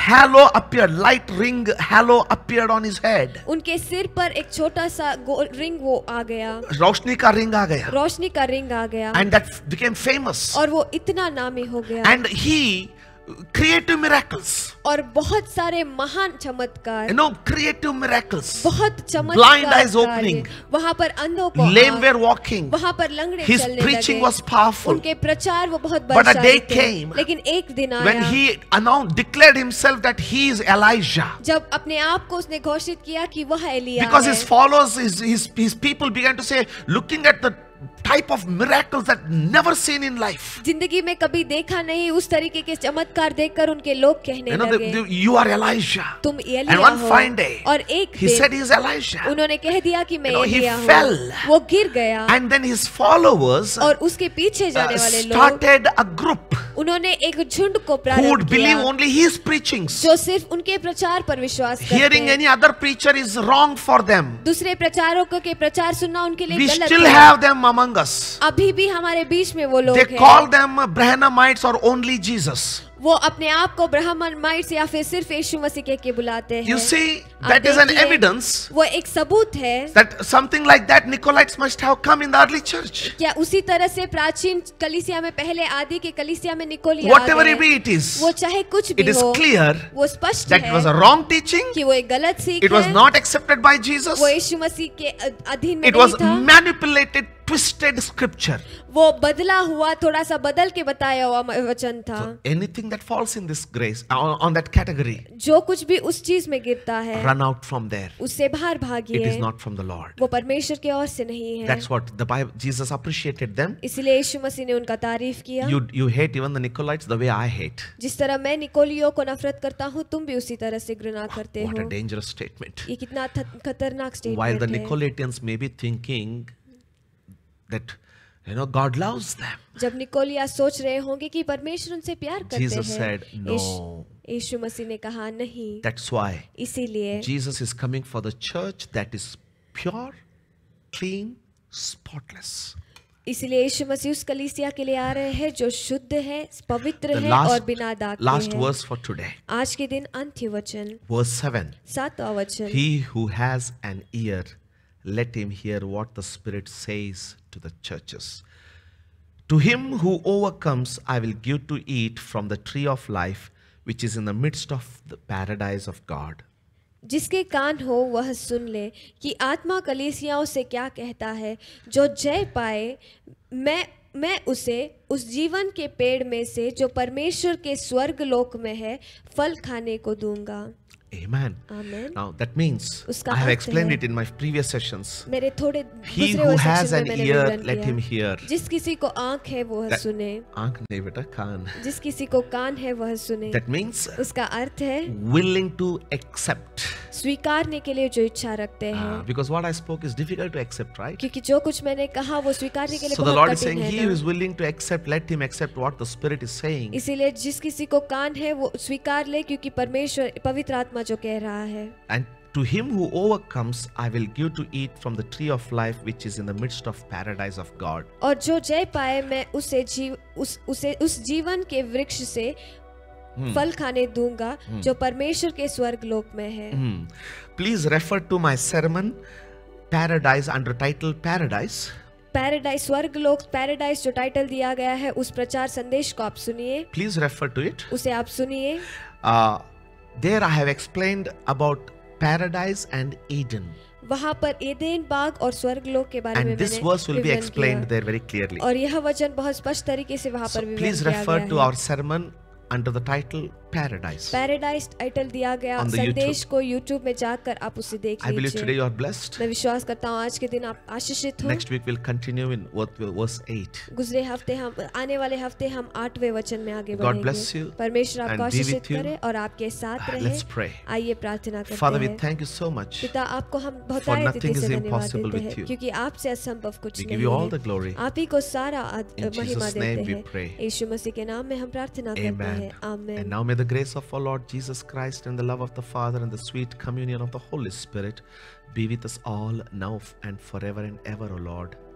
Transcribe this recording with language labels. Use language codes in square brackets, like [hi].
[en] halo appeared, light ring halo appeared on his head. [hi] उनके सिर पर एक छोटा सा रिंग वो आ गया, रोशनी का रिंग आ गया. रोशनी का रिंग आ गया, [en] And that became famous. [hi] और वो इतना नामी हो गया। [en] And he creative miracles. [hi] और बहुत सारे महान चमत्कार, [en] Creative miracles. [hi] बहुत चमत्कार, [en] Blind eyes opening. [hi] वहाँ पर अंधों को [en] Lame [hi] आँख, [en] were walking. [hi] वहाँ पर लंगड़े [en] His [hi] चलने [en] preaching [hi] लगे। [en] was powerful. [hi] उनके प्रचार वो बहुत [en] But a day [hi] बलशाली थे। [en] came [hi] लेकिन एक दिन [en] When [hi] आया [en] he declared himself that he is Elijah. [hi] जब अपने आप को उसने घोषित किया कि वह एलिया [en] Because [hi] है। [en] his followers, his people began to say, looking at the type of miracles that never seen in life. [hi] जिंदगी में कभी देखा नहीं उस तरीके के चमत्कार देखकर उनके लोग कहने लगे, [en] You are Elijah. [hi] तुम [en] And [hi] एलिया [en] one [hi] हो। [en] fine day, [hi] और एक [en] he said he [hi] दिन [en] is Elijah. [hi] उन्होंने कह दिया कि मैं [en] He [hi] एलिया [en] fell. [hi] हूँ। वो गिर गया, [en] And then his followers [hi] और उसके पीछे जाने वाले लोग, [en] started a group [hi] उन्होंने एक झुंड को [en] who [hi] प्रारंभ [en] would believe [hi] किया, [en] only his preachings. [hi] जो सिर्फ उनके प्रचार पर विश्वास करते [en] Hearing [hi] हैं। [en] any other preacher is wrong for them. [hi] दूसरे प्रचारकों के प्रचार सुनना उनके लिए [en] We [hi] गलत [en] still [hi] है। [en] have them among us. [hi] अभी भी हमारे बीच में वो लोग [en] They [hi] हैं। [en] call them Brahmanites or only Jesus. [hi] वो अपने आप को ब्राह्मणाइट्स या फिर सिर्फ यीशु मसीह के बुलाते हैं। [en] You see, [hi] आप [en] that is an [hi] देखिए, [en] evidence [hi] वो एक सबूत है। [en] that something like that Nicolaites must have come in the early church. [hi] क्या उसी तरह से प्राचीन कलीसिया में पहले आदि के कलीसिया में निकोलिया आ [en] Whatever [hi] गए। [en] it is, [hi] वो चाहे कुछ [en] it [hi] भी [en] is [hi] हो, [en] clear [hi] वो स्पष्ट [en] that it was a [hi] है [en] wrong teaching. [hi] कि वो एक गलत सीख [en] It was [hi] है। [en] not accepted by Jesus. [hi] वो यीशु मसीह के अधीन में [en] It was [hi] नहीं था। [en] manipulated, twisted scripture. [hi] वो बदला हुआ, थोड़ा सा बदल के बताया हुआ वचन था। [en] So anything that falls in this grace, on that category, [hi] जो कुछ भी उस चीज में गिरता है, [en] run out from there. [hi] उससे बाहर [en] It [hi] भागिए। [en] is not from the Lord. [hi] वो परमेश्वर की ओर से नहीं है। [en] That's what the Bible, Jesus appreciated them. [hi] इसलिए यीशु मसीह ने उनका तारीफ किया। [en] You hate even the Nicolaites the way I hate. [hi] जिस तरह मैं निकोलियों को नफरत करता हूँ, तुम भी उसी तरह से घृणा करते [en] What a [hi] हो। [en] dangerous statement. [hi] ये कितना खतरनाक [en] While the [hi] स्टेटमेंट है। [en] Nicolaitans may be thinking that, God loves them. [hi] जब निकोलिया सोच रहे होंगे कि परमेश्वर उनसे प्यार करते [en] Jesus [hi] हैं, [en] said, no. [hi] यीशु मसीह ने कहा नहीं। [en] That's why [hi] इसीलिए [en] Jesus is coming for the church that is pure, clean, spotless. [hi] इसीलिए यीशु मसीह उस कलीसिया के लिए आ रहे हैं जो शुद्ध है, पवित्र [en] The [hi] है और बिना दाग के [en] last [hi] है। [en] verse for today. [hi] आज के दिन अंत्य वचन, [en] Verse 7. [hi] 7वां वचन। [en] He who has an ear, let him hear what the Spirit says to the churches. To him who overcomes, I will give to eat from the tree of life, which is in the midst of the paradise of God. [hi] जिसके कान हो वह सुन ले कि आत्मा कलीसियाओं से क्या कहता है। जो जय पाए, मैं उसे उस जीवन के पेड़ में से जो परमेश्वर के स्वर्ग लोक में है फल खाने को दूंगा। [en] Amen. [hi] आमीन। [en] Now that means, [hi] उसका [en] I have [hi] अर्थ [en] explained [hi] है- [en] it in my previous sessions. [hi] मेरे थोड़े [en] He [hi] दूसरे [en] who [hi] और [en] has [hi] सेक्शन [en] an [hi] में मैंने [en] ear, [hi] विवरण [en] let him [hi] किया। [en] hear. [hi] जिस किसी को आंख है वह [en] That- [hi] सुने, आंख नहीं बेटा, कान. जिस किसी को कान है वह सुने। [en] That means [hi] उसका अर्थ है [en] willing to accept. [hi] स्वीकारने के लिए जो इच्छा रखते हैं। [en] Because what I spoke is difficult to accept, right? [hi] क्योंकि जो कुछ मैंने कहा वो स्वीकारने के लिए [en] So the [hi] बहुत [en] Lord is [hi] कठिन [en] saying, [hi] है [en] he [hi] ना। [en] who is willing to accept, let him accept what the Spirit is saying. [hi] इसीलिए जिस किसी को कान है वो स्वीकार ले, क्योंकि परमेश्वर पवित्र आत्मा जो कह रहा है। [en] And to him who overcomes, I will give to eat from the tree of life, which is in the midst of paradise of God. [hi] और जो जय पाए, मैं उसे उस जीवन के वृक्ष से फल खाने दूंगा जो परमेश्वर के स्वर्ग लोक में है। [en] Please refer to my sermon, Paradise, under title Paradise. [hi] Paradise, स्वर्ग लोक, पैराडाइज जो टाइटल दिया गया है, उस प्रचार संदेश को आप सुनिए। [en] Please refer to it. [hi] उसे आप सुनिए। [en] There I have explained about Paradise and Eden. [hi] वहाँ पर एदेन बाग और स्वर्ग लोक के बारे में [en] And this [hi] मैंने [en] verse will be [hi] विवरण [en] explained [hi] किया। [en] there very clearly. [hi] और यह वचन बहुत स्पष्ट तरीके से वहाँ [en] So [hi] पर विवरण [en] please [hi] किया [en] refer [hi] गया [en] to [hi] है। [en] our sermon under the title Paradise. [hi] Paradise title दिया गया [en] On the [hi] संदेश को YouTube में जाकर आप उसे देख [en] I believe today [hi] लीजिए। [en] you are blessed. [hi] मैं विश्वास करता हूँ आज के दिन आप आशीषित हो। [en] Next week we'll continue in verse 8. [hi] गुजरे हफ्ते हम, आने वाले हफ्ते हम 8वें वचन में आगे [en] God bless [hi] बढ़ेंगे। [en] you [hi] परमेश्वर [en] and [hi] आपको [en] be [hi] आशीषित [en] with you. [hi] करे और आपके साथ रहे। [en] Let's pray. [hi] आइए प्रार्थना करते [en] Father, we [hi] हैं। [en] thank you so much. [hi] पिता, आपको हम [en] For [hi] बहुतायत [en] nothing [hi] रीति [en] is [hi] से धन्यवाद [en] impossible [hi] देते [en] with [hi] हैं, [en] you. [hi] क्योंकि आपसे असंभव कुछ [en] We [hi] नहीं [en] give you all [hi] है। [en] the glory. [hi] आप ही को सारा [en] In [hi] महिमा [en] Jesus' name [hi] देते [en] we pray. [hi] हैं। यीशु मसीह के नाम में हम प्रार्थना करते Amen. हैं। आमीन। [en] And now may the grace of our Lord Jesus Christ and the love of the Father and the sweet communion of the Holy Spirit be with us all now and forever and ever, O Lord.